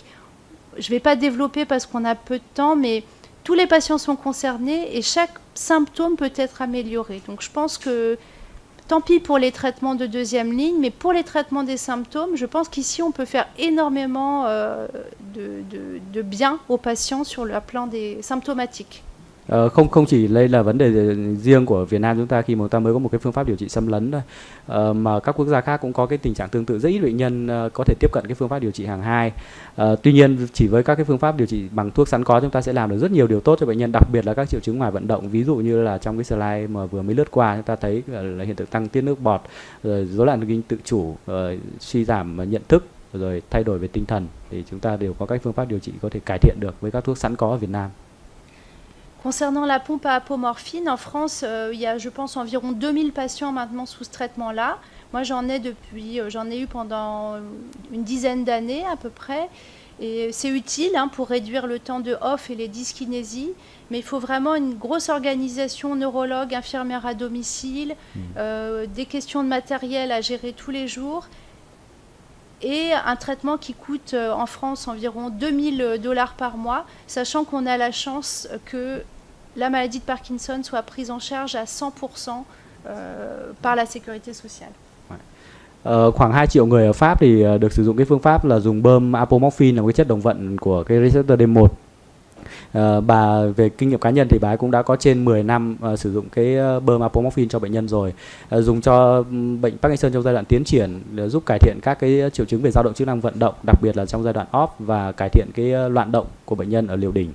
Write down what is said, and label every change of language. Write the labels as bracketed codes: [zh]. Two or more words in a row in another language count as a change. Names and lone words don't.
[fr] Je ne vais pas développer parce qu'on a peu de temps, mais tous les patients sont concernés et chaque symptôme peut être amélioré. Donc je pense que, tant pis pour les traitements de deuxième ligne, mais pour les traitements des symptômes, je pense qu'ici on peut faire énormément de bien aux patients sur le plan des symptomatiques. [vi] Không chỉ đây là vấn đề riêng của Việt Nam chúng ta khi mà chúng ta mới có một cái phương pháp điều trị xâm lấn thôi, mà các quốc gia khác cũng có cái tình trạng tương tự, rất ít bệnh nhân có thể tiếp cận cái phương pháp điều trị hàng hai. Tuy nhiên chỉ với các cái phương pháp điều trị bằng thuốc sẵn có chúng ta sẽ làm được rất nhiều điều tốt cho bệnh nhân, đặc biệt là các triệu chứng ngoài vận động, ví dụ như là trong cái slide mà vừa mới lướt qua chúng ta thấy là hiện tượng tăng tiết nước bọt, rồi rối loạn thần kinh tự chủ, suy giảm nhận thức, rồi thay đổi về tinh thần, thì chúng ta đều có các phương pháp điều trị có thể cải thiện được với các thuốc sẵn có ở Việt Nam. [fr] Concernant la pompe à apomorphine, en France, il y a, je pense, environ 2000 patients maintenant sous ce traitement-là. Moi, j'en ai eu pendant une dizaine d'années à peu près. Et c'est utile pour réduire le temps de off et les dyskinésies, mais il faut vraiment une grosse organisation, neurologue, infirmière à domicile, des questions de matériel à gérer tous les jours, et un traitement qui coûte en France environ $2000 par mois, sachant qu'on a la chance que la maladie de Parkinson soit prise en charge à 100% par la sécurité sociale. [vi] Khoảng 2 triệu người ở Pháp thì được sử dụng cái phương pháp là dùng bơm apomorphine, là một cái chất đồng vận của cái receptor D1. Bà về kinh nghiệm cá nhân thì bà ấy cũng đã có trên 10 năm sử dụng cái bơm apomorphine cho bệnh nhân rồi, dùng cho bệnh Parkinson trong giai đoạn tiến triển, giúp cải thiện các cái triệu chứng về dao động chức năng vận động, đặc biệt là trong giai đoạn off, và cải thiện cái loạn động của bệnh nhân ở liều đỉnh.